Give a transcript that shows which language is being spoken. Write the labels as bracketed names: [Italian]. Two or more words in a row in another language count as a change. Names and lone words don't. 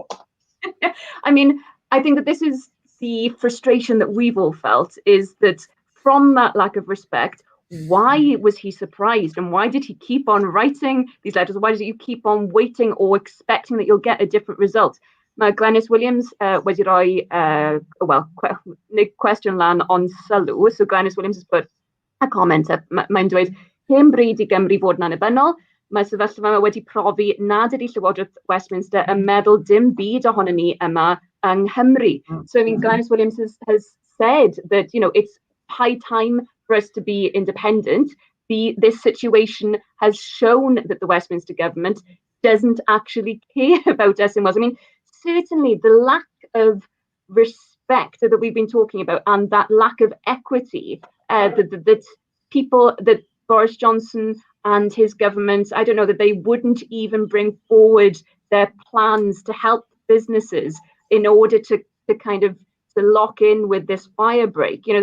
[English] I mean, I think that this is the frustration that we've all felt, is that from that lack of respect, why was he surprised, and why did he keep on writing these letters? Why did you keep on waiting or expecting that you'll get a different result? [Welsh] Mae Glenys Williams wedi rhoi, cwestiwn lan on sylw. [English] So Glenys Williams has put a comment up. [Welsh] Mae'n dweud, hen bryd I Gymru fod yn annibynnol. Mae sefyllfa yma wedi profi nad ydy Llywodraeth Westminster yn meddwl dim byd ohonon ni yma yng Nghymru. [English] So I mean, Glenys Williams has said that, it's high time for us to be independent. This situation has shown that the Westminster government doesn't actually care about us in Wales. I mean, certainly the lack of respect that we've been talking about, and that lack of equity that Boris Johnson and his government, I don't know, that they wouldn't even bring forward their plans to help businesses in order to lock in with this firebreak.